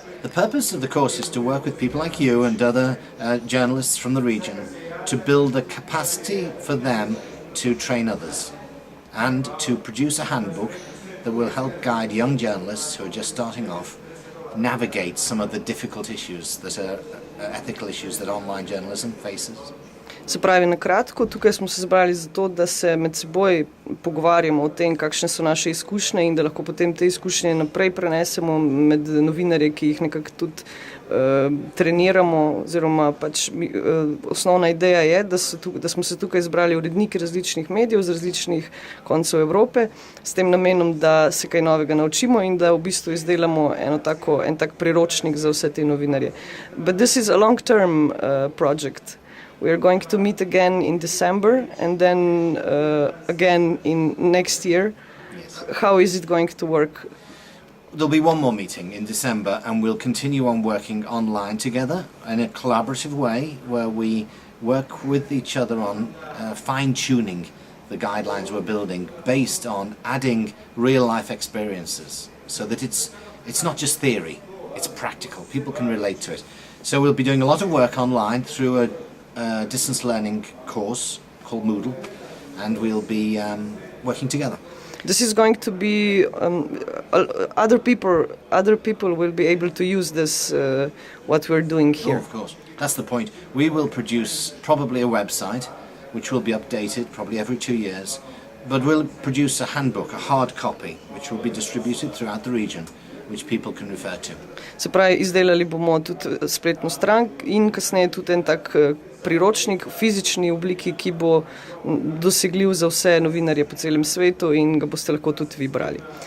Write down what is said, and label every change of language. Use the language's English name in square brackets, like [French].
[English] The purpose of the course is to work with people like you and other journalists from the region to build a capacity for them to train others and to produce a handbook that will help guide young journalists who are just starting off navigate some of the difficult issues that are ethical issues that online journalism faces. [Slovenian] Se pravi, na kratko, tukaj smo se zbrali zato, da se med seboj pogovarjamo o tem, kakšne so naše izkušnje in da lahko potem te izkušnje naprej prenesemo med novinarje, ki jih nekako tudi treniramo, oziroma pač osnovna ideja je, da smo se tukaj zbrali uredniki različnih medijev z različnih koncev Evrope s tem namenom, da se kaj novega naučimo in da v bistvu izdelamo en tak priročnik za vse te novinarje. [English] But this is a long-term project. We are going to meet again in December and then again in next year. Yes. How is it going to work? There'll be one more meeting in December and we'll continue on working online together in a collaborative way where we work with each other on fine-tuning the guidelines we're building based on adding real-life experiences so that it's not just theory, it's practical. People can relate to it. So we'll be doing a lot of work online through a distance learning course called Moodle, and we'll be working together. This is going to be other people will be able to use this what we're doing here. Oh, of course, that's the point. We will produce probably a website which will be updated probably every 2 years, but we'll produce a handbook, a hard copy, which will be distributed throughout the region, which people can refer to. [Slovenian] Se pravi, izdelali bomo tudi spletno stran in kasneje tudi en tak priročnik v fizični obliki, ki bo dosegljiv za vse novinarje po celem svetu in ga boste lahko tudi vi brali.